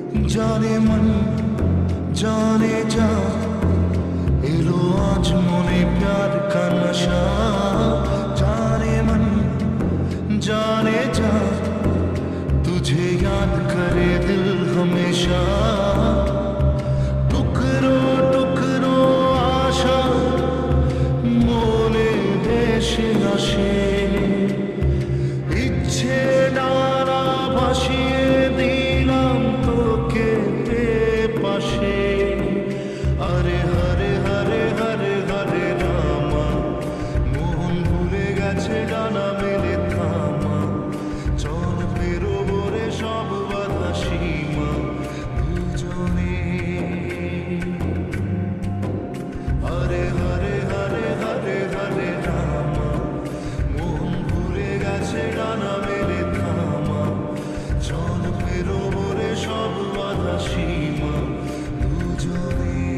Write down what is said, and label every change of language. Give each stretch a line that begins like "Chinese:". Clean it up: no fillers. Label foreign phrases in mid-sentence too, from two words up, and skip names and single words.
Hindi: जाने मन जाने जा
Bangla: এলো আজ মনে
Hindi: प्यार का नशा जाने मन जाने जा तुझे याद करे दिल हमेशा
Bangla: টুকরো টুকরো আশা মনে ভেসে আসে ইচ্ছে ডানা ভাসিয়ে দিলাম তোকে পাশে আরে হরে হরে হরে হরে রামা মন ভুলে গেছে ডানা মেলে থামা চল বেরোবো রে সব বাধা সীমা দুজনে হরে হরে হরে হরে হরে রামা মন ভুলে গেছে ডানা মেলে থামা চল বেরোবো রে সব বাধা সীমা দুজনে